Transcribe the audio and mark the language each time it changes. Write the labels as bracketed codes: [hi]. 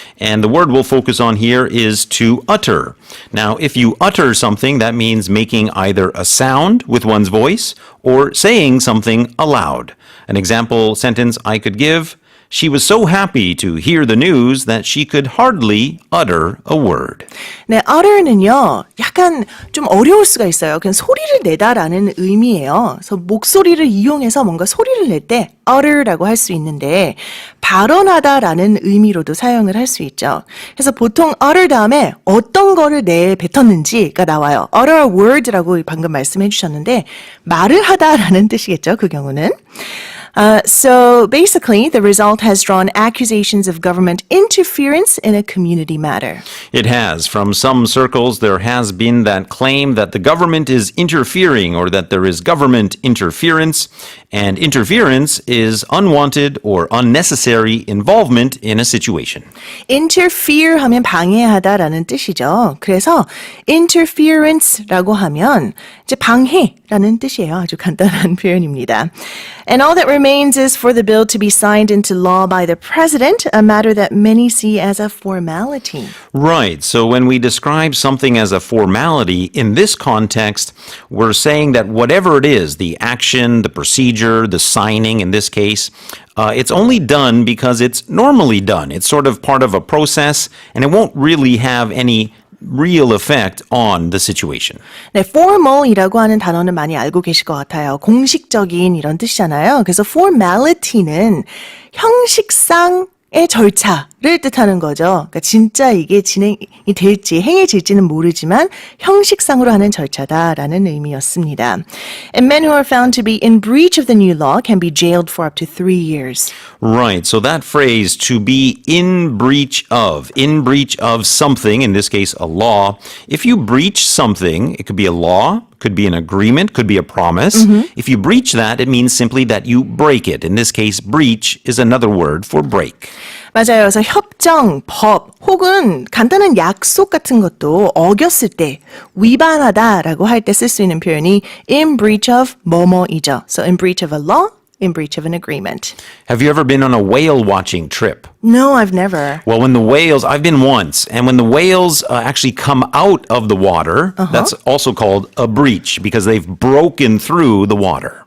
[en] And the word we'll focus on here is to utter. Now, if you utter something, that means making either a sound with one's voice or saying something aloud. An example sentence I could give: She was so happy to hear the news that she could hardly utter a word. [ko] 네, utter는요, 약간 좀 어려울 수가 있어요. 그냥 소리를 내다라는 의미예요. 그래서 목소리를 이용해서 뭔가 소리를 낼 때 utter라고 할 수 있는데, 발언하다라는 의미로도 사용을 할 수 있죠. 그래서 보통 utter 다음에 어떤 거를 내뱉었는지가 나와요. utter a word라고 방금 말씀해 주셨는데, 말을 하다라는 뜻이겠죠, 그 경우는. [en] So basically, the result has drawn accusations of government interference in a community matter. It has. From some circles, there has been that claim that the government is interfering or that there is government interference. And interference is unwanted or unnecessary involvement in a situation. [ko] Interfere 하면 방해하다라는 뜻이죠. 그래서 interference라고 하면 이제 방해라는 뜻이에요. 아주 간단한 표현입니다. [en] And all that remains is for the bill to be signed into law by the president, a matter that many see as a formality. Right. So when we describe something as a formality, in this context, we're saying that whatever it is, the action, the procedure, the signing in this case, it's only done because it's normally done. It's sort of part of a process, and it won't really have any real effect on the situation. [ko] 네, formal이라고 하는 단어는 많이 알고 계실 것 같아요. 공식적인 이런 뜻이잖아요. 그래서 formality는 형식상의 절차를 뜻하는 거죠. 그러니까 진짜 이게 진행이 될지 행해질지는 모르지만 형식상으로 하는 절차다라는 의미였습니다. [en] And men who are found to be in breach of the new law can be jailed for up to 3 years. Right. So that phrase, to be in breach of something, in this case, a law. If you breach something, it could be a law, could be an agreement, could be a promise. If you breach that, it means simply that you break it. In this case, breach is another word for break. [ko] 맞아요. 그래서 협정, 법, 혹은 간단한 약속 같은 것도 어겼을 때 위반하다라고 할 때 쓸 수 있는 표현이 in breach of 뭐뭐이죠. [en] So in breach of a law, in breach of an agreement. Have you ever been on a whale watching trip? No, I've never. Well, when the whales, I've been once, and when the whales actually come out of the water, that's also called a breach because they've broken through the water.